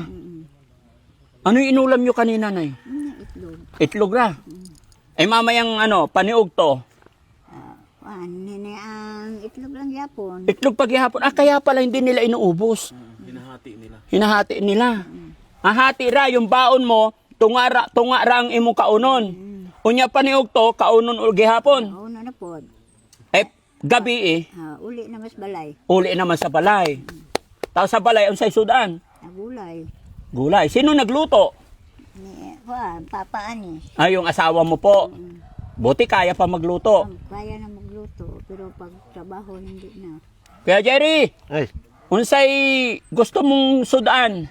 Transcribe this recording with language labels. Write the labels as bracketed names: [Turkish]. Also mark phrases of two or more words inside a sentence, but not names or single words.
[Filipino] Ano yung inulam nyo kanina, Nay? Itlog. Itlog na. Eh mamayang paniog to. [Cebuano] Nene, ang itlog lang yapon. Itlog paghihapon. [Filipino] Kaya pala hindi nila inuubos. Hinahati nila. Hati ra yung baon mo, [Cebuano] tunga ra ang imong kaunon. Unya paniog to, kaunon ug gihapon. [Filipino] Oo na po. Gabi [Cebuano] Uli na mas balay. uli naman sa balay. Tapos sa balay unsay sudan? [Filipino] Gulay. Gulay. Sino nagluto? [Cebuano] Ni papa ani. [Filipino] Yung asawa mo po. Buti kaya pa magluto. Kaya na magluto pero pag trabaho hindi na. Kaya Jerry, Ay. [Cebuano] unsay gusto mong sudan?